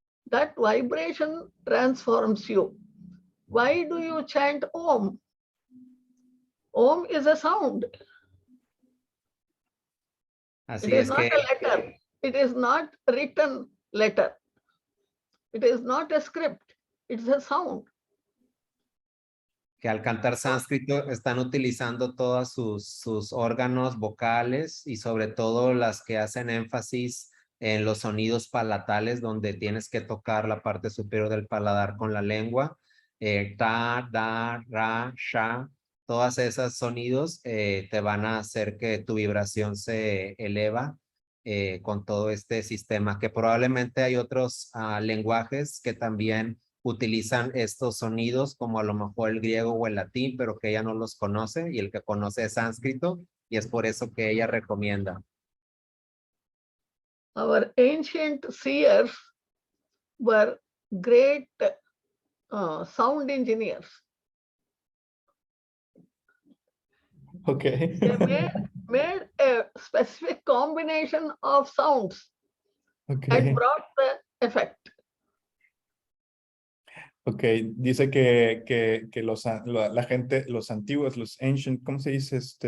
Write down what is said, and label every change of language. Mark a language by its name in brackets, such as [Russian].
[English] That vibration transforms you. Why do you chant Om? Om is a sound. It is not a letter. It is not written letter. It is not a script. It's a sound. [Spanish] Que al cantar sánscrito están utilizando todos sus órganos vocales y sobre todo las que hacen énfasis en los sonidos palatales, donde tienes que tocar la parte superior del paladar con la lengua. Ta, da, ra, sha, todas esas sonidos te van a hacer que tu vibración se eleva con todo este sistema, que probablemente hay otros lenguajes que también utilizan estos sonidos, como a lo mejor el griego o el latín, pero que ella no los conoce, y el que conoce es sánscrito, y es por eso que ella recomienda. [English] Our ancient seers were great sound engineers. Okay. They made a specific combination of sounds Okay. and brought the effect. [Spanish] Ok, dice que la gente, los antiguos, los ancient, ¿cómo se dice?